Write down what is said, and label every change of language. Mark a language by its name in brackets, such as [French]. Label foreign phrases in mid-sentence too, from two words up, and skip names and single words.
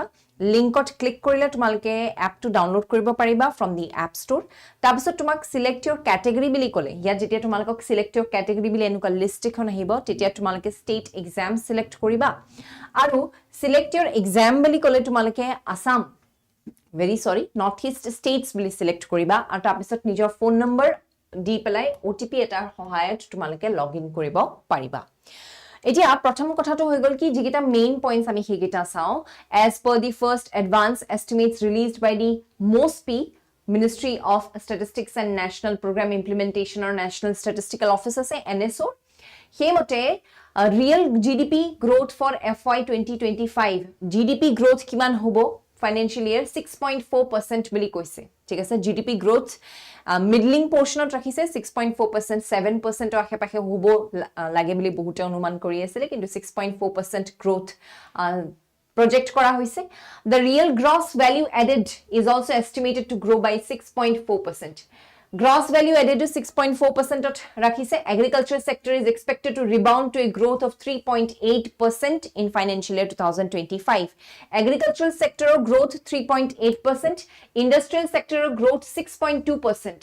[Assamese] লিংকত ক্লিক কৰিলে তোমালোকে এপটো ডাউনলোড কৰিব পাৰিবা [English] from the App Store. [Assamese] তাৰপিছত তোমাক [English] select your category [Assamese] বুলি ক'লে ইয়া যেতিয়া তোমালোকক [English] select your category [Assamese] বুলি এনেকুৱা লিষ্ট এখন আহিব তেতিয়া তোমালোকে [English] state exam [Assamese] সিলেক্ট কৰিবা আৰু [English] select your exam [Assamese] বুলি ক'লে তোমালোকে আসাম [English] very sorry northeast states [Assamese] বুলি সিলেক্ট কৰিবা আৰু তাৰপিছত নিজৰ [English] phone number [Assamese] দি পেলাই OTP এটাৰ সহায়ত তোমালোকে লগইন কৰিব পাৰিবা। এতিয়া প্ৰথম কথাটো হৈ গল কি যিকেইটা [English] main points [Assamese] আমি সেইকেইটা চাও [English] as per the first advance estimates released by the MOSPI Ministry of Statistics and National Program Implementation or National Statistical Office আছে NSO সেইমতে real GDP growth for FY 2025 GDP growth [Assamese] কিমান হ'ব [English] financial year 6.4% [Assamese] বুলি কৈছে ঠিক আছে [English] GDP growth middling portionত ৰাখিছে 6.4% 7% [Assamese] ৰ আশেপাশে হ'ব লাগে বুলি বহুতে অনুমান কৰি আছিল কিন্তু [English] 6.4% growth project [Assamese] কৰা হৈছে। [English] The real gross value added is also estimated to grow by 6.4%. Gross value added to 6.4% [Assamese] ত ৰাখিছে. [English] Agriculture sector is expected to rebound to a growth of 3.8% in financial year 2025. Agricultural sector growth 3.8%, industrial sector growth 6.2%.